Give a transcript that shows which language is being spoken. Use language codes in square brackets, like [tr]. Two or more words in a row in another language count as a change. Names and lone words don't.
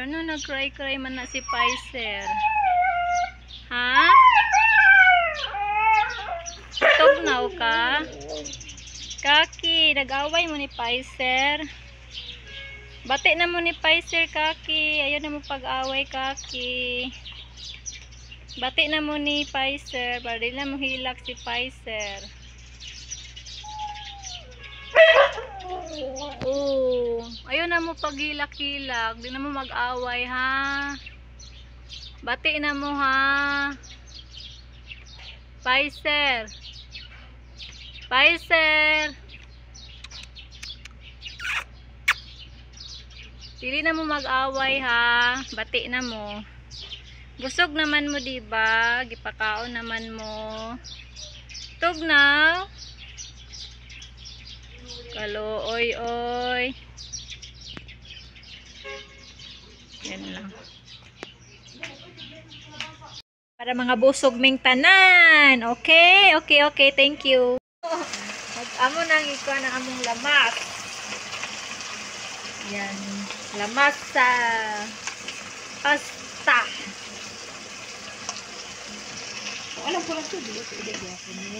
[ceb] No nag-cry man na si Pfizer. Ha? Tugnaw ka? Kaki, nag-away mo ni Pfizer. Bati na mo ni Pfizer Kaki. Ayaw na mo pag-away Kaki. Bati na mo ni Pfizer. Para di na mo hilak si Pfizer. Ayaw na mo paghilak-hilak. Di na mo mag-away ha. Bati na mo ha. Pfizer. Pfizer. Dili na mo mag-away ha. Bati na mo. Busog naman mo diba? Gipakaon naman mo. Tugnaw. Kaluoy-oy. [tl] Yan lang. [ceb] Para mga busog ming tanan. [en] Okay? Okay. Thank you. [ceb] Mag-amo nang ikaw ng among lamas. Yan. Lamas sa pasta. [tl] Alam ko lang ito. Dito ito.